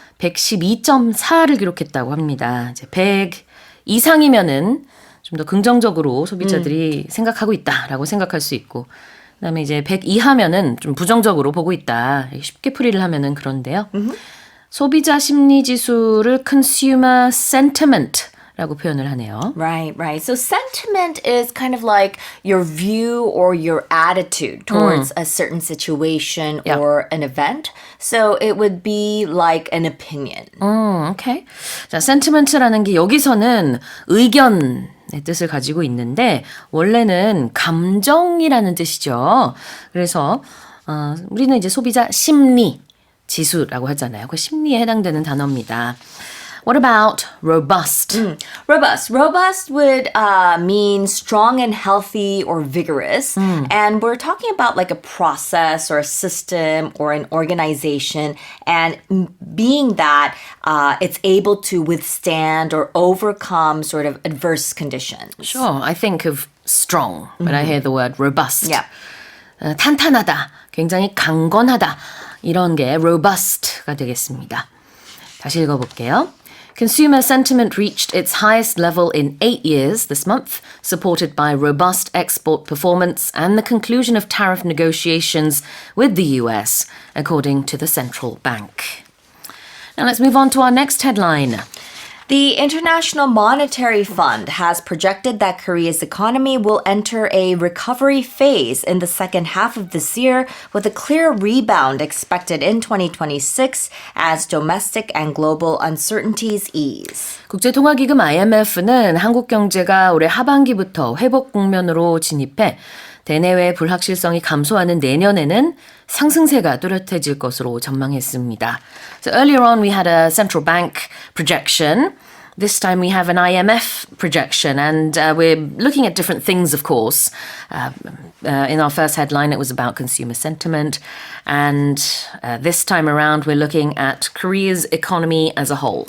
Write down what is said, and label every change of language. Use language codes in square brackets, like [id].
[ko] 112.4를 기록했다고 합니다. 이제 100 이상이면은 좀 더 긍정적으로 소비자들이 생각하고 있다라고 생각할 수 있고, 그다음에 이제 100 이하면은 좀 부정적으로 보고 있다. 쉽게 풀이를 하면은 그런데요. 소비자 심리 지수를 consumer sentiment 라고 표현을 하네요. [en] Right, right. So sentiment is kind of like your view or your attitude towards a certain situation Yeah. or an event. So it would be like an opinion. [ko] 오케이. 자, sentiment라는 게 여기서는 의견의 뜻을 가지고 있는데 원래는 감정이라는 뜻이죠. 그래서 우리는 이제 소비자 심리 지수라고 하잖아요. 그 심리에 해당되는 단어입니다. [en] What about robust? Robust. Robust would mean strong and healthy or vigorous. And we're talking about like a process or a system or an organization. And being that it's able to withstand or overcome sort of adverse conditions. Sure, I think of strong when I hear the word robust. Yeah. [ko] 탄탄하다, 굉장히 강건하다 이런 게 robust가 되겠습니다. 다시 읽어볼게요. [en] Consumer sentiment reached its highest level in 8 years this month, supported by robust export performance and the conclusion of tariff negotiations with the US, according to the central bank. Now let's move on to our next headline. The International Monetary Fund has projected that Korea's economy will enter a recovery phase in the second half of this year, with a clear rebound expected in 2026 as domestic and global uncertainties ease. [ko] 국제통화기금 IMF는 한국 경제가 올해 하반기부터 회복 국면으로 진입해 대내외 불확실성이 감소하는 내년에는 상승세가 뚜렷해질 것으로 전망했습니다. [en] So earlier on we had a central bank projection. This time we have an IMF projection, and we're looking at different things, of course. In our first headline, it was about consumer sentiment, and this time around, we're looking at Korea's economy as a whole.